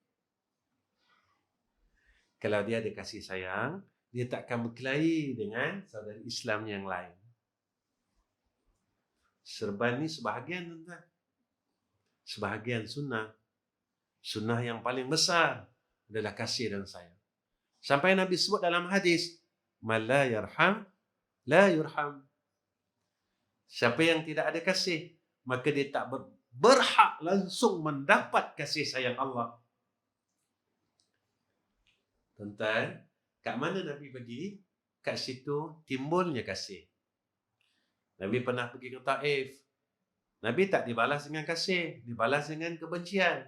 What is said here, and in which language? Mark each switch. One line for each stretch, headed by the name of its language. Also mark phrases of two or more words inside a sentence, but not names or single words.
Malay: Kalau dia ada kasih sayang, dia tak akan berkelahi dengan saudara Islam yang lain. Serban ni sebahagian, tuan-tuan. Sebahagian sunnah. Sunnah yang paling besar adalah kasih dan sayang. Sampai Nabi sebut dalam hadis,
Arabic: "من لا يرحم، لا يرحم."
Malay: Siapa yang tidak ada kasih, maka dia tak berhak langsung mendapat kasih sayang Allah. Tuan-tuan, kat mana Nabi pergi, kat situ timbulnya kasih. Nabi pernah pergi ke Taif. Nabi tak dibalas dengan kasih, dibalas dengan kebencian.